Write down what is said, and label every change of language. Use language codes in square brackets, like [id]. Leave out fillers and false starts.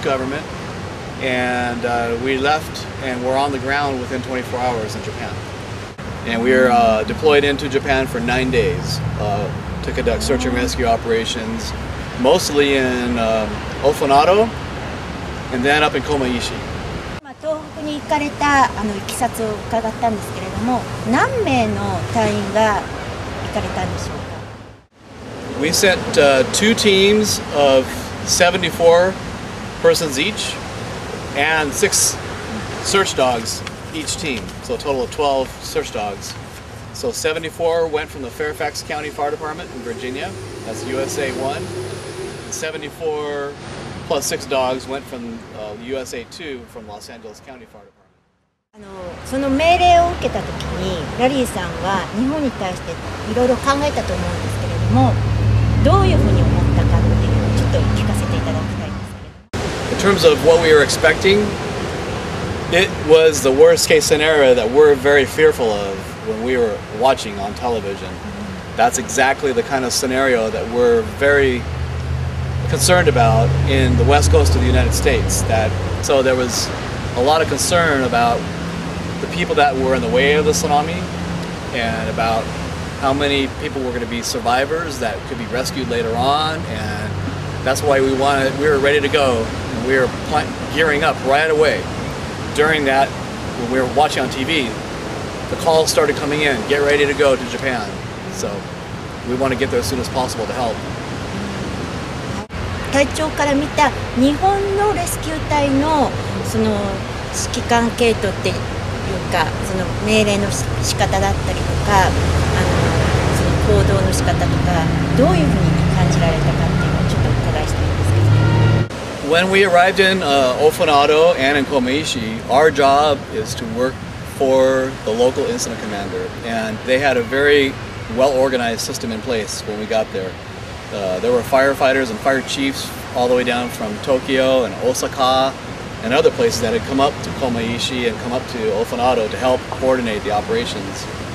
[en] government, and we left and were on the ground within 24 hours in Japan. And we were deployed into Japan for 9 days to conduct search and rescue operations, mostly in Ofunado and then up in Komaishi. [ja] 東北に行かれたいきさつを伺ったんですけれども、何名の隊員が行かれたんでしょうか？ [en] We sent 2 teams of 74 persons each and 6 search dogs each team, so a total of 12 search dogs. So 74 went from the Fairfax County Fire Department in Virginia, that's USA-1, and 74 plus 6 dogs went from USA-2 from Los Angeles County Fire Department. [ja] その命令を受けたときに、ラリーさんは日本に対していろいろ考えたと思うんですけれども、どういうふうに思ったかっていうのをちょっと聞かせていただきたいんですけれども。 [en] In terms of what we were expecting, it was the worst case scenario that we're very fearful of when we were watching on television. That's exactly the kind of scenario that we're very concerned about in the west coast of the United States. So there was a lot of concern about the people that were in the way of the tsunami and about how many people were going to be survivors that could be rescued later on, and that's why we were ready to go, and we were gearing up right away. During that, when we were watching on TV, the calls started coming in, get ready to go to Japan. So we want to get there as soon as possible to help. [ja] 隊長から見た日本のレスキュー隊のその指揮官系統っていうか、その命令の仕方だったりとか、その行動の仕方とか、どういうふうに感じられたかっていうのをちょっとお伺いしたいんですけど。 [en] When we arrived in Ofunado and in Komaishi, our job is to work for the local incident commander, and they had a very well-organized system in place when we got there. There were firefighters and fire chiefs all the way down from Tokyo and Osaka and other places that had come up to Komaishi and come up to Ofunado to help coordinate the operations.